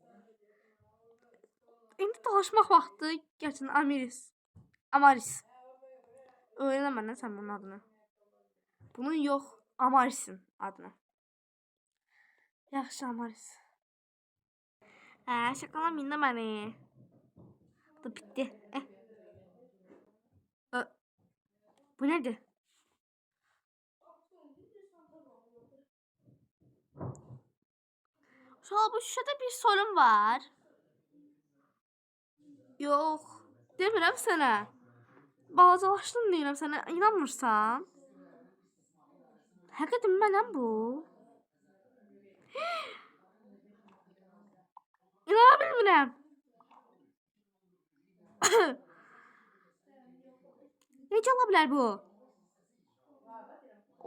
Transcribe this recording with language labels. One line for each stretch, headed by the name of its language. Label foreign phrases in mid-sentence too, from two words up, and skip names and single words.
Azerbaijani: İndi dolaşmaq vaxtı. Gerçekten Amaris. Öyrənə məndən sən bunun adını. Bunun yox. Amaris'in adını.
Turkish: Yaxşı Amaris. Şakalamayın da beni. Bu da bitti. Bu nedir? Bu şişede bir sorun var. Yok.
Azerbaijani: Demirəm sənə. Balacalaşdın deyirəm sənə. İnanmırsan? Həqiqətən mənəm bu. İnana bilmirəm. Necə ola bilər bu?